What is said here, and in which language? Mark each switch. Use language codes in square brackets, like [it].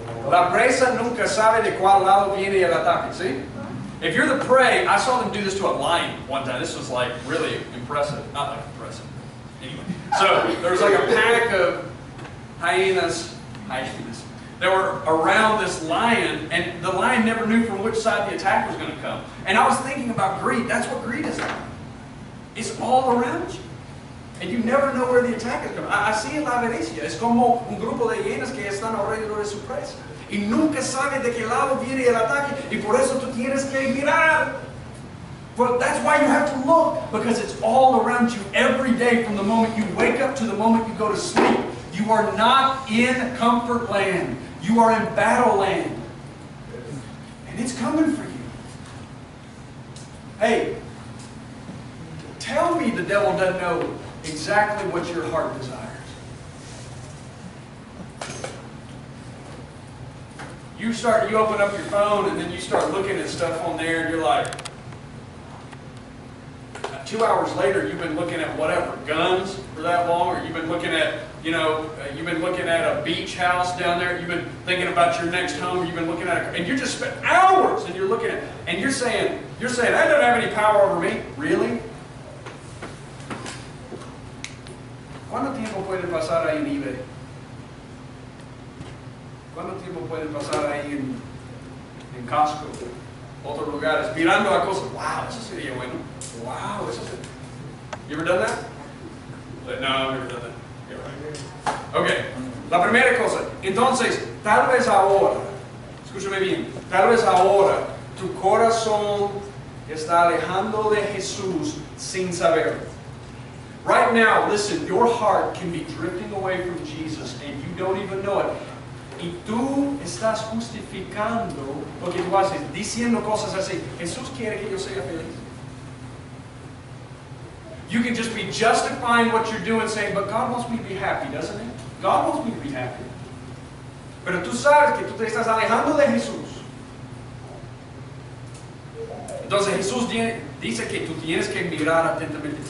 [es] La presa nunca sabe de cuál lado viene el ataque, ¿sí? [en] If you're the prey, I saw them do this to a lion one time. This was like really impressive. Not like impressive. Anyway. So there was like a pack of hyenas that were around this lion, and the lion never knew from which side the attack was going to come. And I was thinking about greed. That's what greed is like. It's all around you. And you never know where the attack is coming. [es] Así es la avaricia. Es como un grupo de hienas que están alrededor de su presa. Y nunca sabes de qué lado viene el ataque. Y por eso tú tienes que mirar. [en] But that's why you have to look. Because it's all around you every day from the moment you wake up to the moment you go to sleep. You are not in comfort land. You are in battle land. And it's coming for you. Hey, tell me the devil doesn't know exactly what your heart desires. You open up your phone and then you start looking at stuff on there and you're like, 2 hours later you've been looking at whatever, guns for that long, or you've been looking at, you've been looking at a beach house down there, you've been thinking about your next home, you've been looking at and you just spent hours and you're looking at, and you're saying, that doesn't have any power over me. Really? [es] ¿Cuánto tiempo puede pasar ahí en eBay? ¿Cuánto tiempo puede pasar ahí en Costco? Otros lugares, mirando a cosas. Wow, eso sería bueno. Wow, eso sería. [en] You ever done that? No, I've never done that. Yeah, right. Okay, [es] la primera cosa. Entonces, tal vez ahora, escúchame bien, tal vez ahora tu corazón está alejando de Jesús sin saberlo. [en] Right now, listen, your heart can be drifting away from Jesus and you don't even know it. [es] Y tú estás justificando lo que tú haces, diciendo cosas así. Jesús quiere que yo sea feliz. [en] You can just be justifying what you're doing, saying, but God wants me to be happy, doesn't He? God wants me to be happy. [es] Pero tú sabes que tú te estás alejando de Jesús. Entonces Jesús dice que tú tienes que mirar atentamente.